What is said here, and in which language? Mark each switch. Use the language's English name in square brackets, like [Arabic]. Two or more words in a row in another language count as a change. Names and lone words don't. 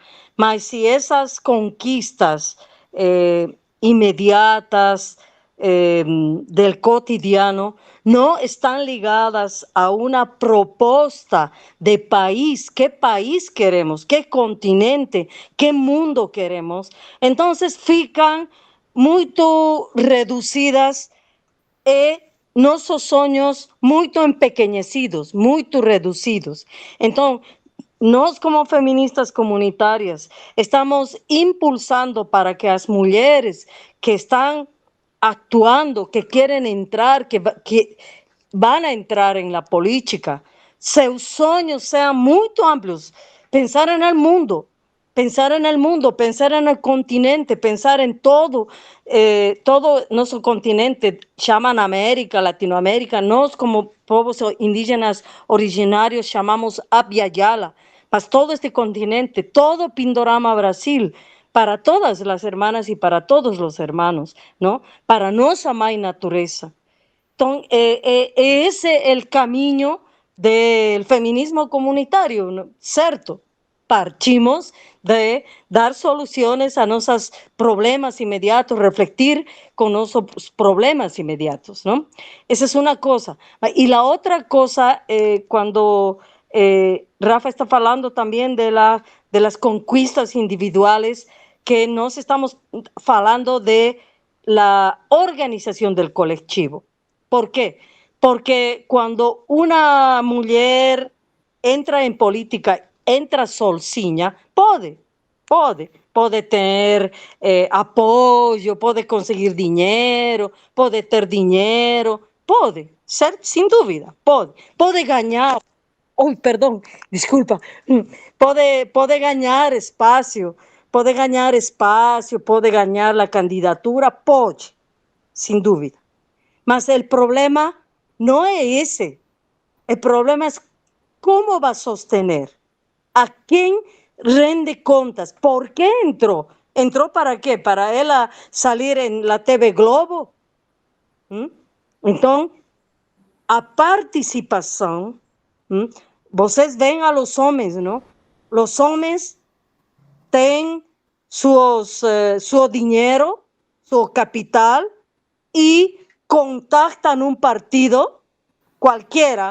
[Spanish] Mas si esas conquistas inmediatas del cotidiano no están ligadas a una propuesta de país, qué país queremos, qué continente, qué mundo queremos, entonces fican muy reducidas e nuestros sueños muy empequeñecidos, muy reducidos. [Portuguese] Entonces, nós, como feministas comunitarias, estamos impulsando para que as mulheres que estão actuando, que querem entrar, [Spanish] que van a entrar en la política, [Portuguese] seus sonhos sejam muito amplios. [Spanish] Pensar en el mundo, pensar en el continente, pensar en todo nuestro continente, llaman América, Latinoamérica, [Portuguese] nós como povos indígenas [Spanish] originarios llamamos Abya Yala, mas todo este continente, todo Pindorama Brasil, para todas las hermanas y para todos los hermanos, ¿no? [Portuguese] Para nossa mãe natureza. [Spanish] Entonces, ese es el camino del feminismo comunitario, ¿no? ¿Cierto? Partimos de dar soluciones a nuestros problemas inmediatos, refletir con nuestros problemas inmediatos, ¿no? Esa es una cosa. Y la otra cosa, cuando Rafa está hablando también de las conquistas individuales, que nos estamos hablando de la organización del colectivo. ¿Por qué? Porque cuando una mujer entra en política, [Portuguese] entra solzinha, pode ter apoio, pode conseguir dinheiro, pode ter dinheiro, pode, certo? Sem dúvida, pode ganhar, perdão, desculpa, pode ganhar espaço, pode ganhar a candidatura, pode, sem dúvida. Mas o problema não é esse, o problema é como vai sostener. [Spanish] ¿A quién [Portuguese] rende contas. [Spanish] ¿Por qué entró? ¿Entró para qué? ¿Para ela salir en la TV Globo? [Portuguese] Então, a participação, vocês veem a los homens, não? Os homens têm seu dinheiro, seu capital, e contactam um partido qualquer.